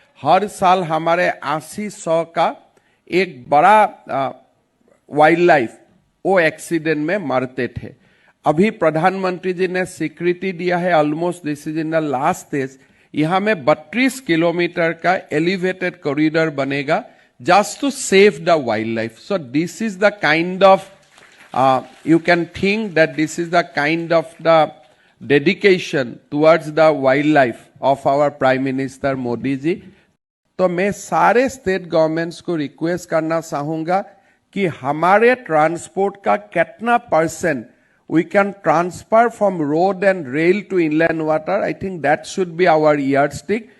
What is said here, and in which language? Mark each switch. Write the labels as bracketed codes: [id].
[hi] हर साल हमारे 80-100 का एक बड़ा वाइल्ड लाइफ वो एक्सीडेंट में मरते थे। अभी प्रधानमंत्री जी ने स्वीकृति दिया है, [en] almost this is in the last stage, [hi] यहां में 32 किलोमीटर का एलिवेटेड कॉरिडोर बनेगा [en] just to save the wildlife. So this is the kind of, you can think that this is the kind of the dedication towards the wildlife of our Prime Minister Modi ji. [hi] तो मैं सारे state governments को request करना चाहूंगा कि हमारे transport का कितना % [en] we can transfer from road and rail to inland water. I think that should be our yardstick.